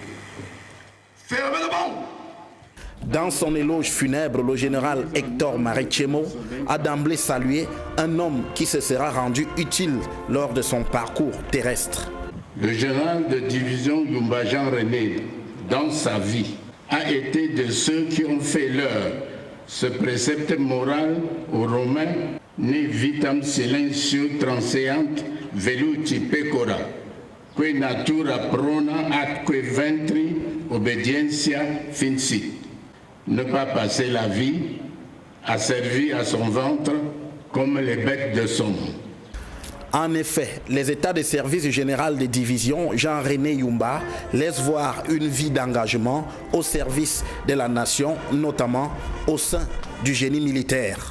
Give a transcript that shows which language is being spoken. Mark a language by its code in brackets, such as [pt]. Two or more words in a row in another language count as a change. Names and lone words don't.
[fr] Dans son éloge funèbre, le général Hector Marichemo a d'emblée salué un homme qui se sera rendu utile lors de son parcours terrestre. Le général de division Yumba Jean-René, dans sa vie, a été de ceux qui ont fait leur ce précepte moral aux Romains, [la] ne vitam silencio transeant veluti pecora, que natura prona atque ventri obediencia finci. [fr] Ne pas passer la vie à servir à son ventre comme les bêtes de somme. En effet, les états de service général de division Jean-René Yumba laissent voir une vie d'engagement au service de la nation, notamment au sein du génie militaire.